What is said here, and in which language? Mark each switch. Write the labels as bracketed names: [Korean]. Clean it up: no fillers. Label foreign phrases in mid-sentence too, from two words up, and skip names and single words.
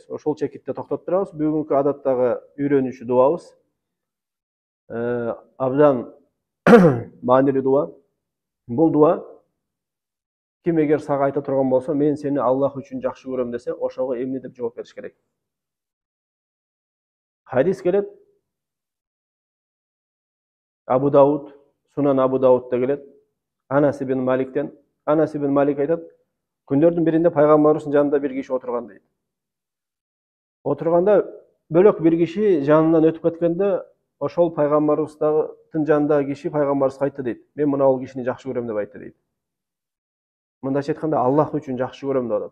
[Kyrgyz] Ошол чекитте токтоп турабыз. Бүгүнкү адаттагы үйрөнүүчү дуабыз абдан маанилүү дуа. Бул дуа ким эгер сага айта турган болсо, мен сени Аллах үчүн жакшы көрөм десе, ошого эмне деп жооп бериш керек. Хадис келет. Абу Дауд, Сунан Абу Даудта келет. Анас ибн Маликтен. Анас ибн Малик айтат, күндөрдүн биринде пайгамбарыбыздын жанында бир киши отурган дейт. Отурганда бөлөк бир киши жанынан өтүп кеткенде, ошол пайгамбарыбыздын жанындагы киши пайгамбарыбызга айтты дейт. Мен мына ал кишини жакшы көрөм деп айтты дейт. Мындайча айтканда Аллах үчүн жакшы көрөм деп атат.